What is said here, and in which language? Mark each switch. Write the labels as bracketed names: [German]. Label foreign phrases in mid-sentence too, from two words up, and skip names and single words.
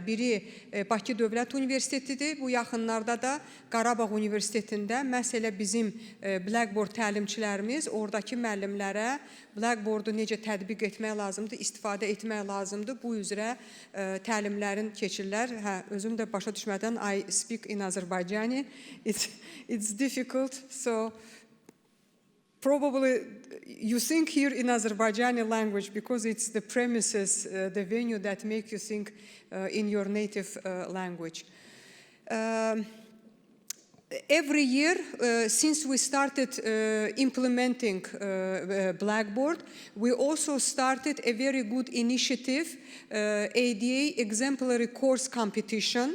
[Azerbaijani] Biri Bakı Dövlət Universitetidir, bu yaxınlarda da Qarabağ Universitetində məhz elə bizim Blackboard təlimçilərimiz oradakı müəllimlərə Blackboard'u necə tətbiq etmək lazımdır, istifadə etmək lazımdır. Bu üzrə təlimlərin keçirlər. Özüm də başa düşmədən [English] I speak in Azərbaycani. It's difficult, so probably you think here in Azerbaijani language because it's the premises, the venue that make you think in your native language. Every year, since we started implementing Blackboard, we also started a very good initiative, ADA Exemplary Course Competition.